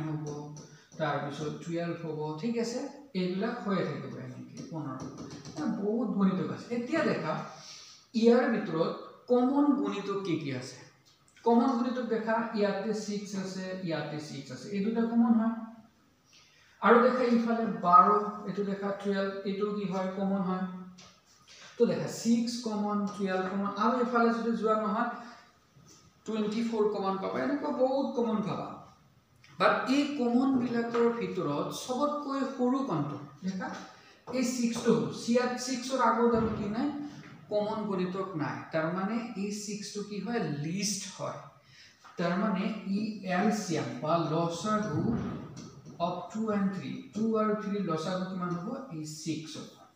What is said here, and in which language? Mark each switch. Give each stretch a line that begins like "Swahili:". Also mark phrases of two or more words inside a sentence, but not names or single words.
Assamese: হ'ব তাৰ পিছত 12 হ'ব ঠিক আছে এইবিলাক হৈ থাকিব এনেকৈ 15 বহুত গুণিতক আছে এতিয়া দেখা ইয়াৰ ভিতৰত কমন গুণিতক কি আছে কমন গুণিতক দেখা ইয়াতে 6 আছে ইয়াতে 6 আছে এই দুটা কমন হয় আৰু দেখা ইফালে 12 এটো দেখা 12 এটো কি হয় কমন হয়
Hindi: तो देखा 6 कॉमन 12 कॉमन अब
Assamese: এফালে যদি যোৱা নহয় 24 কমন পাবা এনেকৈ বহুত কমন পাবা বাট এই কমন বিলাকৰ ভিতৰত সবতকৈ সৰু কোনটো দেখা এই 6 টো 6 ৰ আগত আৰু কি নাই কমন গুণিতক নাই তাৰ মানে এই 6 টো কি হয় লিস্ট হয় তাৰ মানে ই LCM বা লসাগু অফ 2 and 3 2 আৰু 3 লসাগু কিমান হ'ব এই 6 হ'ব